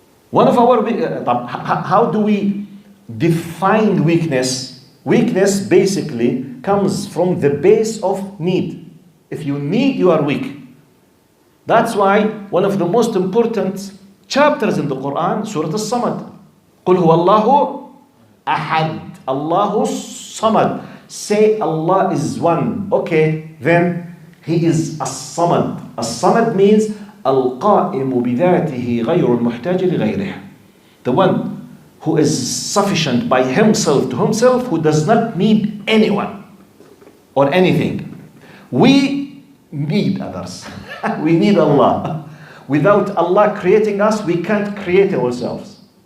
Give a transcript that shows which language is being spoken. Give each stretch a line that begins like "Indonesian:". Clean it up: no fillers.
English: One of our, how do we define weakness? Weakness basically comes from the base of need. If you need, you are weak. That's why one of the most important chapters in the Quran, Surah As-Samad.
Arabic: قُلْ هُوَ اللَّهُ أَحَدٌ Allahu Samad.
English: Say Allah is one. Okay, then He is As-Samad. As-Samad means
Arabic: القائم بذاته غير المحتاج لغيره.
English: The one who is sufficient by himself to himself, who does not need anyone or anything. We need others. We need Allah. Without Allah creating us, we can't create ourselves.